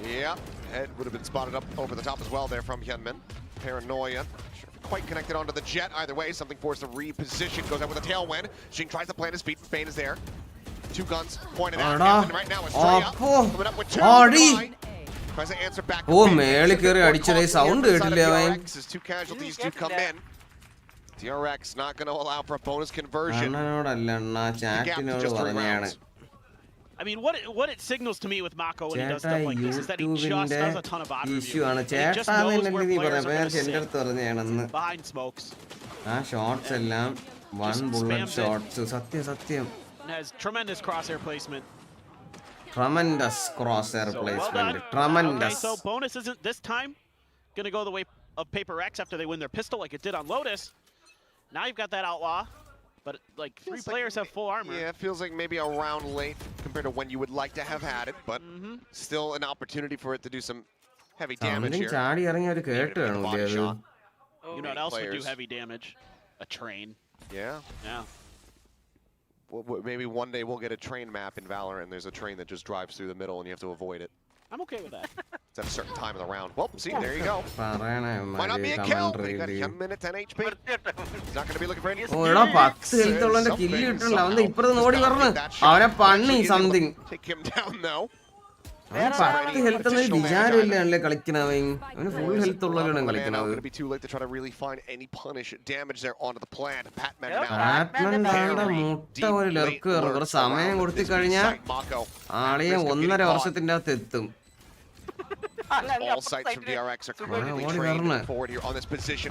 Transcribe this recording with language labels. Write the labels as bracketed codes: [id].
[en] Yeah, head would have been spotted up over the top as well there from Hyunmin. Paranoia. Quite connected onto the jet either way. Something forced to reposition. Goes out with a tailwind. Jing tries to plant his feet. Bane is there. 2 guns pointed at him. Right now it's coming up with 2. Tries to answer back. [ml] ഓ മേളിൽ കയറി അടിച്ചതേ sound കേട്ടില്ല അവൻ. [en] 2 casualties do come in. DRX not going to allow for a bonus conversion. [ml] അണ്ണനോടല്ല അണ്ണാ ചാറ്റിനോട് പറഞ്ഞാണ്. [en] I mean, what it signals to me with Mako when he does stuff like this is that he just does a ton of bot [ml] issue ആണ്. [en] review. [ml] ചേട്ടാന്നല്ലേ നീ പറഞ്ഞ എന്റെ അടുത്ത് പറഞ്ഞാണെന്ന്. [en] Behind smokes. [ml] ആ shots എല്ലാം 1 bullet shots. സത്യം. [en] Has tremendous crosshair placement. Tremendous crosshair placement. Tremendous. Okay, so bonus isn't this time going to go the way of PRX after they win their pistol like it did on Lotus. Now you've got that outlaw, but like 3 players have full armor. Yeah, it feels like maybe a round late compared to when you would like to have had it, but still an opportunity for it to do some heavy damage here. [ml] ചാടി ഇറങ്ങി ഒരു കേട്ട് കാണൂലേ അത്. [en] You know what else would do heavy damage? A train. Yeah. Maybe one day we'll get a train map in Valorant and there's a train that just drives through the middle and you have to avoid it. I'm okay with that. It's at a certain time of the round. Well, see, there you go. Might not be a kill, but you got 1 minute, 10 HP. He's not going to be looking for any... [ml] ഓ എടാ 10 health ഉള്ളവന്റെ kill കിട്ടണില്ല. അവന്റെ ഇപ്പുറത്ത് ഓടി പറഞ്ഞു അവനെ പണ്ണി something. [en] Take him down though. [ml] 10 health ഒന്നും വിചാരമില്ലേ കളിക്കണവൻ. അവന് full health ഉള്ളവനാണ് കളിക്കണത്. [en] It'll be too late to try to really find any punish damage there onto the plant. Patman [ml] മുട്ട ഒരു ലെർക്ക് ഒരു സമയം കൊടുത്തു കഴിഞ്ഞാൽ ആളിയെ 1.5 വർഷത്തിന്റെ അകത്ത് എത്തും. [en] All sights from DRX are currently trained forward here on this position.